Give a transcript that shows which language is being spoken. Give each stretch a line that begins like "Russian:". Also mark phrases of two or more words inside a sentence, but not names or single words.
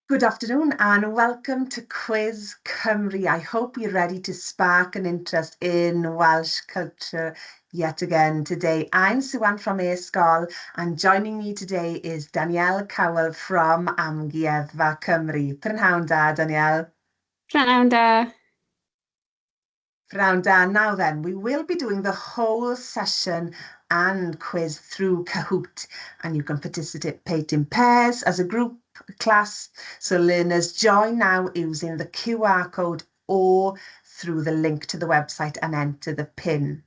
English: Good afternoon and welcome to Quiz Cymru. I hope you're ready to spark an interest in Welsh culture yet again today. I'm Sue-Ann from e-sgol and joining me today is Danielle Cowell from Amgueddfa Cymru.
Welsh: Prynhawn da, Danielle. Prynhawn da. Prynhawn da.
English: Now then, we will be doing the whole session and quiz through Kahoot, and you can participate in pairs, as a group, class. So learners join now using the QR code or through the link to the website and enter the PIN.